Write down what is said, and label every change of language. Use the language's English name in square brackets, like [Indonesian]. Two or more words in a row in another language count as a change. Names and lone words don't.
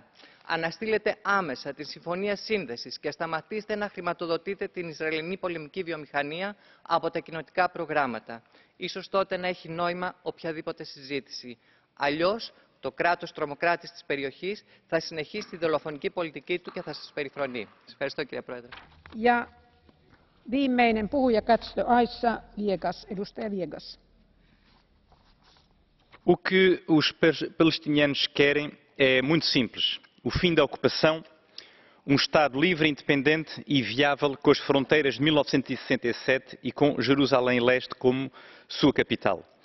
[Greek] Αναστείλετε άμεσα τη συμφωνία σύνδεσης και σταματήστε να χρηματοδοτείτε την Ισραηλινή πολεμική βιομηχανία από τα κοινοτικά προγράμματα. Ίσως τότε να έχει νόημα οποιαδήποτε συζήτηση. Αλλιώς, το κράτος τρομοκράτης της περιοχής θα συνεχίσει τη δολοφονική πολιτική του και θα σας περιφρονεί. Σας ευχαριστώ, κύριε Πρόεδρε. [Finnish] Ja viimeinen puhuja Catch Aissa, Viegas, edustaja Viegas. [Portuguese] O que os palestinianos querem é muito simples: o fim da ocupação, um Estado livre, independente e viável com as fronteiras de 1967 e com Jerusalém Leste como sua capital.